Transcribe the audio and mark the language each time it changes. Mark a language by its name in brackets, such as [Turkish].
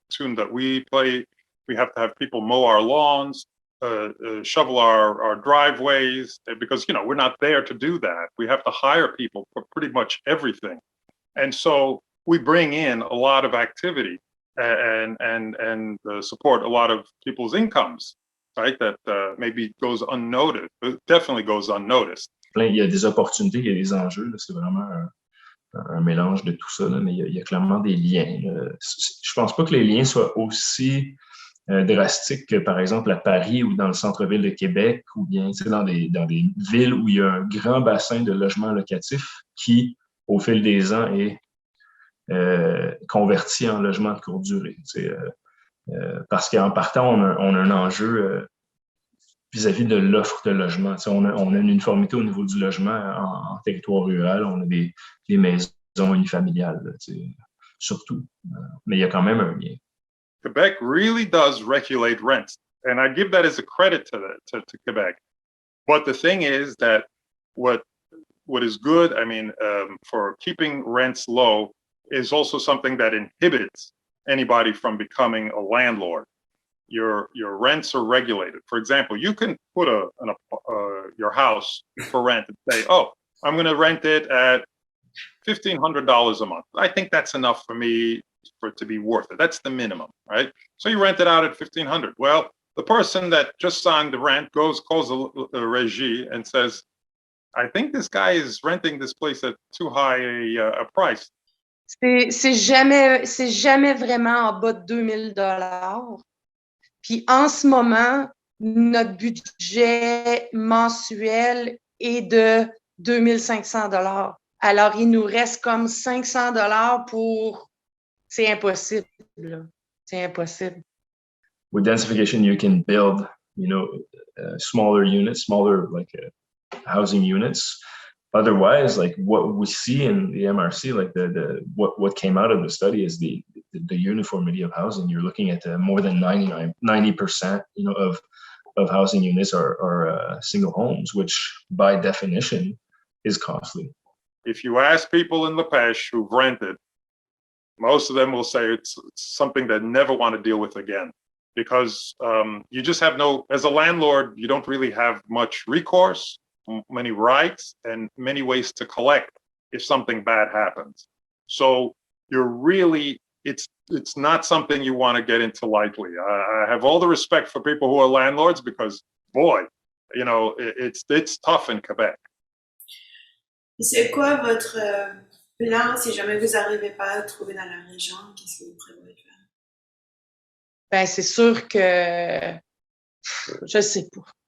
[English] tune that we play. We have to have people mow our lawns, shovel our driveways, because, you know, we're not there to do that. We have to hire people for pretty much everything. And so we bring in a lot of activity and support a lot of people's incomes, right? That maybe goes unnoticed, but definitely goes unnoticed. [French] Il y a des opportunités, il y a des enjeux. Là, c'est vraiment un mélange de tout ça, là, mais il y a clairement des liens. Je pense pas que les liens soient aussi drastiques que, par exemple, à Paris ou dans le centre-ville de Québec, ou bien dans des villes où il y a un grand bassin de logements locatifs qui, au fil des ans, est converti en logement de courte durée. Parce qu'en partant, on a un enjeu vis-à-vis de l'offre de logement. On a une uniformité au niveau du logement en territoire rural. On a des maisons unifamiliales, là, surtout. Mais il y a quand même un lien. [English] Quebec really does regulate rents. And I give that as a credit to Quebec. But the thing is that what is good, I mean, for keeping rents low is also something that inhibits anybody from becoming a landlord. Your rents are regulated. For example, you can put your house for rent and say, oh, I'm going to rent it at $1,500 a month. I think that's enough for me for it to be worth it. That's the minimum, right? So you rent it out at $1,500. Well, the person that just signed the rent calls a régie and says, I think this guy is renting this place at too high a price. [French] C'est jamais vraiment en bas de 2 000 $. Puis en ce moment, notre budget mensuel est de 2 500 $. Alors, il nous reste comme 500 $ pour... C'est impossible, là. C'est impossible. [English] With densification, you can build, smaller units, smaller housing units. Otherwise, like what we see in the MRC, like what came out of the study is the uniformity of housing. You're looking at more than 90%, of housing units are single homes, which by definition is costly. If you ask people in Pêche who've rented, most of them will say it's something they never want to deal with again, because you just have as a landlord, you don't really have much recourse, many rights, and many ways to collect if something bad happens. So you're really, it's not something you want to get into lightly. I have all the respect for people who are landlords because, boy, it's tough in Quebec. [French] C'est quoi votre plan si jamais vous n'arrivez pas à trouver dans la région? Qu'est-ce que vous prévoyez de faire? Ben, c'est sûr que je sais pas.